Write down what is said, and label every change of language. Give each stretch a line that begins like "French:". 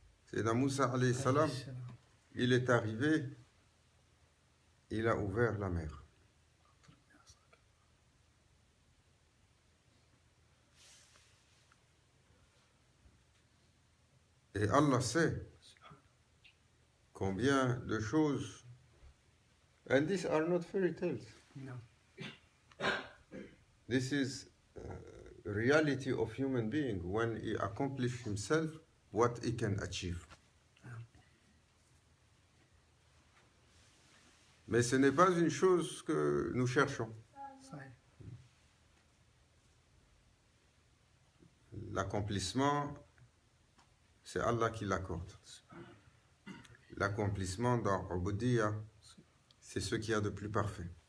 French: Sayyidina Moussa alayhi salam, il est arrivé, il a ouvert la mer. Et Allah sait combien de choses.
English: And these are not fairy tales. No. This is reality of human being when he accomplish himself what he can achieve.
French: Mais ce n'est pas une chose que nous cherchons.
Arabic: صحيح.
French: L'accomplissement, c'est Allah qui l'accorde. L'accomplissement dans Ubudiyya, c'est ce qu'il y a de plus parfait.